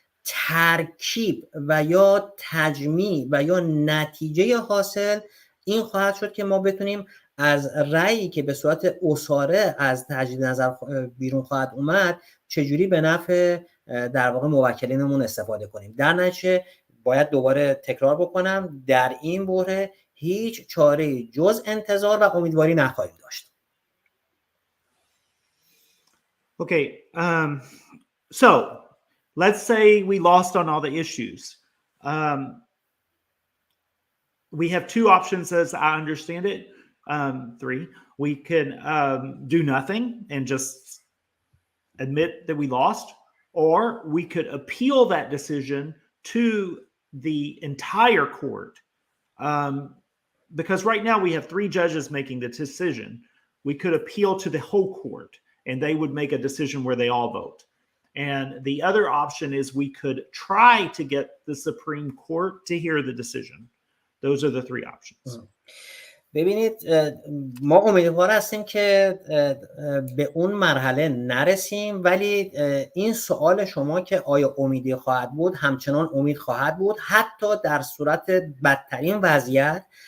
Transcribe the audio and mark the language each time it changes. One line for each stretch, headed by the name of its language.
Persian: ترکیب و یا تجمیع و یا نتیجه حاصل این خواهد شد که ما بتونیم از رأیی که به صورت اساره از تجدید نظر بیرون خواهد اومد چجوری به نفع در واقع موکلینمون استفاده کنیم. در نتیجه باید دوباره تکرار بکنم، در این بحران هیچ چاره جز انتظار و امیدواری نخواهیم داشت.
English: Okay, so let's say we lost on all the issues. We have two options as I understand it. Three. We can do nothing and just admit that we lost, or we could appeal that decision to the entire court. Because right now we have three judges making the decision. We could appeal to the whole court and they would make a decision where they all vote. And the other option is we could try to get the Supreme Court to hear the decision. Those are the three options.
Persian: ببینید ما امیدوار هستیم که به اون مرحله نرسیم، ولی این سوال شما که آیا امیدی خواهد بود، همچنان امید خواهد بود حتی در صورت بدترین وضعیت.